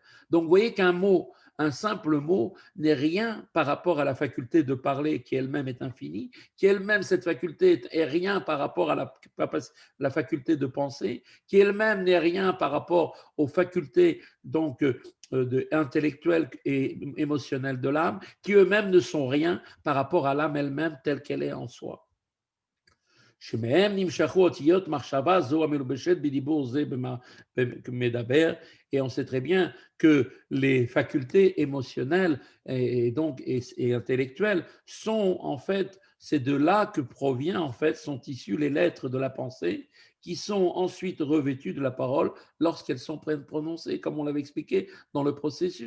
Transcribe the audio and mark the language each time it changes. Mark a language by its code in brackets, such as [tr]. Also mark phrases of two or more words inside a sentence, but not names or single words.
[fr] Donc vous voyez qu'un mot, un simple mot, n'est rien par rapport à la faculté de parler qui elle-même est infinie, qui elle-même, cette faculté, est rien par rapport à la faculté de penser, qui elle-même n'est rien par rapport aux facultés donc intellectuelles et émotionnelles de l'âme, qui eux-mêmes ne sont rien par rapport à l'âme elle-même telle qu'elle est en soi. [he] שמהם נמשכו אותיות מחשבה זו המלובשת בדיבור זה מדבר, [fr] et on sait très bien que les facultés émotionnelles et intellectuelles sont en fait, c'est de là que provient en fait, sont issues les lettres de la pensée qui sont ensuite revêtues de la parole lorsqu'elles sont prononcées, comme on l'avait expliqué dans le processus.